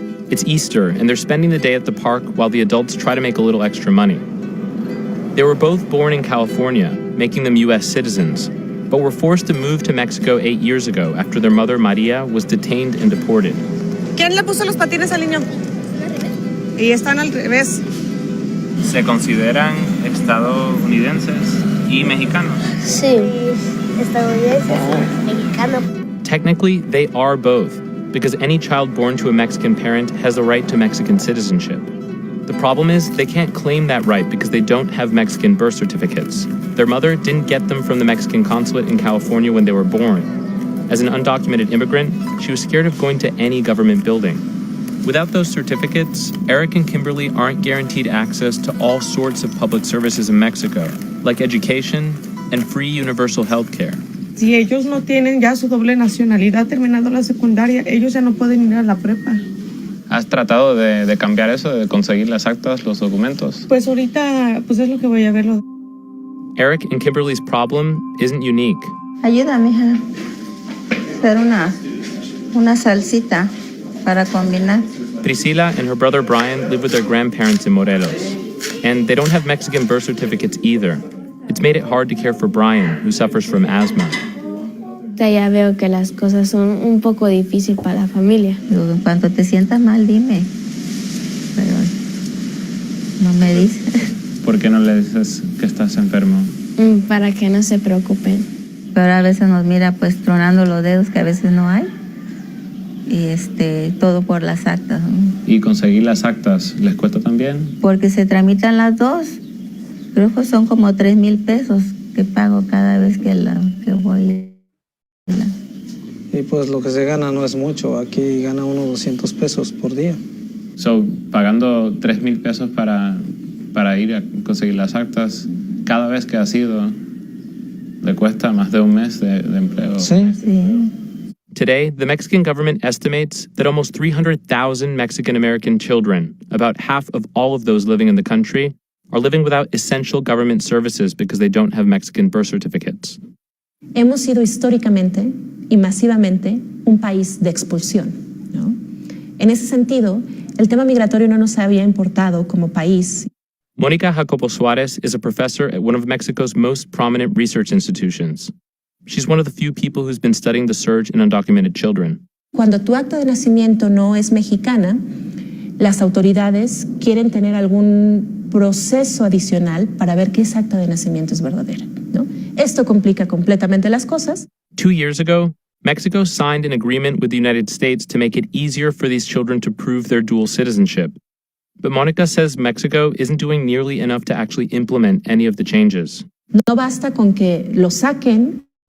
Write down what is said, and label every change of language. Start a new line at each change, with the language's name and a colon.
English: It's Easter, and they're spending the day at the park while the adults try to make a little extra money. They were both born in California, making them U.S. citizens, but were forced to move to Mexico 8 years ago after their mother, Maria, was detained and deported.
Spanish: ¿Quién le puso los patines al niño? Y están al revés. ¿Se consideran estadounidenses y mexicanos? Sí, estadounidenses y mexicanos.
English: Technically, they are both, because any child born to a Mexican parent has the right to Mexican citizenship. The problem is they can't claim that right because they don't have Mexican birth certificates. Their mother didn't get them from the Mexican consulate in California when they were born. As an undocumented immigrant, she was scared of going to any government building. Without those certificates, Eric and Kimberly aren't guaranteed access to all sorts of public services in Mexico, like education and free universal health care.
Spanish: Si ellos no tienen ya su doble nacionalidad terminando la secundaria, ellos ya no pueden ir a la prepa. ¿Has tratado de cambiar eso, de conseguir las actas, los documentos? Pues ahorita, pues es lo que voy a verlo.
English: Eric and Kimberly's problem isn't unique.
Spanish: Ayúdame a hacer una salsita para combinar.
English: Priscila and her brother Brian live with their grandparents in Morelos. And they don't have Mexican birth certificates either. It's made it hard to care for Brian, who suffers from asthma.
Spanish: Ya veo que las cosas son un poco difíciles para la familia. En cuanto te sientas mal, dime. Pero no me dices. ¿Por qué no le dices que estás enfermo? Para que no se preocupen. Pero a veces nos mira pues tronando los dedos que a veces no hay. Y todo por las actas, ¿no? ¿Y conseguir las actas les cuesta también? Porque se tramitan las dos. Creo que son como 3,000 pesos que pago cada vez que voy. Y pues lo que se gana no es mucho. Aquí gana unos 200 pesos por día. So, pagando 3,000 pesos para ir a conseguir las actas, cada vez que has ido, le cuesta más de un mes de empleo. Sí. Sí.
English: Today, the Mexican government estimates that almost 300,000 Mexican-American children, about half of all of those living in the country, are living without essential government services because they don't have Mexican birth certificates.
Spanish: Hemos sido históricamente y masivamente un país de expulsión, ¿no? En ese sentido, el tema migratorio no nos había importado como país.
English: Mónica Jacobo Suárez is a professor at one of Mexico's most prominent research institutions. She's one of the few people who's been studying the surge in undocumented children.
Spanish: Cuando tu acta de nacimiento no es mexicana, las autoridades quieren tener algún proceso adicional para ver que esa acta de nacimiento es verdadera, ¿no? Esto complica completamente las cosas.
English: 2 years ago, Mexico signed an agreement with the United States to make it easier for these children to prove their dual citizenship. But Mónica says Mexico isn't doing nearly enough to actually implement any of the changes.
Spanish: No basta con que lo saquen.